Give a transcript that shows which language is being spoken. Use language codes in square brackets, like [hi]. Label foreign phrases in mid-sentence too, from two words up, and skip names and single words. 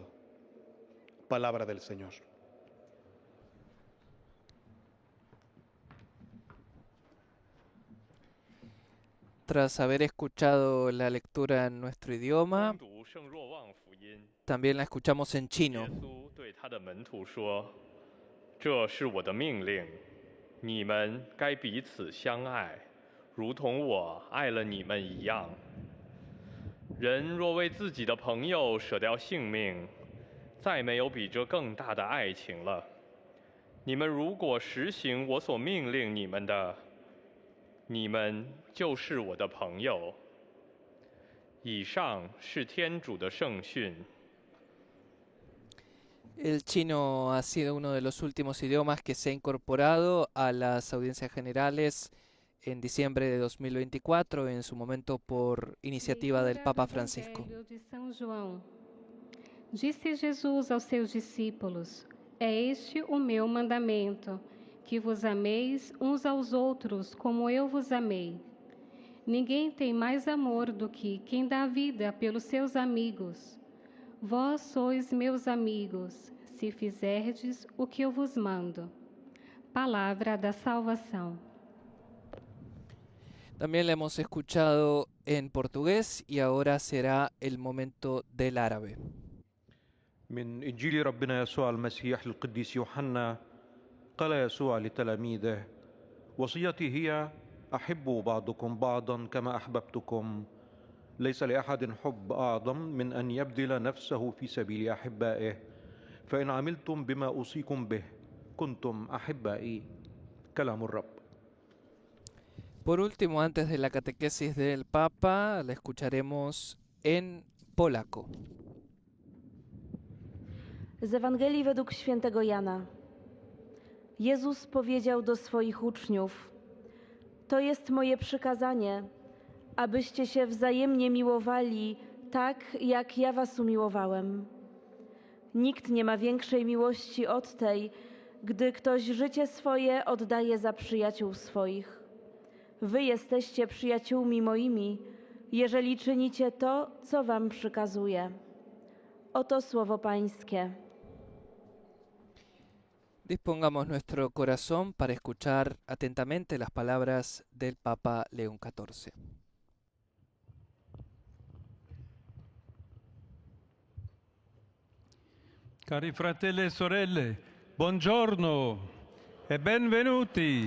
[es] Palabra del Señor. Tras haber escuchado la lectura en nuestro idioma, también la escuchamos en chino. [zh] 对他的门徒说：“这是我的命令，你们该彼此相爱，如同我爱了你们一样。人若为自己的朋友舍掉性命，再没有比这更大的爱情了。你们如果实行我所命令你们的，你们就是我的朋友。” 以上是天主的圣训。 [es] El chino ha sido uno de los últimos idiomas que se ha incorporado a las audiencias generales en diciembre de 2024, en su momento por iniciativa del Papa Francisco. [pt] De São João. Disse Jesus aos seus discípulos: É este o meu mandamento, que vos ameis uns aos outros como eu vos amei. Ninguém tem mais amor do que quem dá a vida pelos seus amigos. Vós sois meus amigos, se fizerdes o que eu vos mando. Palavra da salvação. [es] También la hemos escuchado en portugués y ahora será el momento del árabe. [ar] من إنجيل ربنا يسوع المسيح القديس يوحنا قال يسوع لتلاميذه: وصيتي هي أحبوا بعضكم بعضا كما أحببتكم. ليس لأحد حب أعظم من أن يبذل نفسه في سبيل أحبائه. فإن عملتم بما أوصيكم به كنتم أحبائي. كلام الرب. [es] Por último, antes de la catequesis del Papa, la escucharemos en polaco. [pl] Z Ewangelii według świętego Jana. Jezus powiedział do swoich uczniów: To jest moje przykazanie, abyście się wzajemnie miłowali tak, jak ja was umiłowałem. Nikt nie ma większej miłości od tej, gdy ktoś życie swoje oddaje za przyjaciół swoich. Wy jesteście przyjaciółmi moimi, jeżeli czynicie to, co wam przykazuję. Oto słowo Pańskie. [es] Dispongamos nuestro corazón para escuchar atentamente las palabras del Papa León XIV. [it] Cari fratelli e sorelle, buongiorno e benvenuti.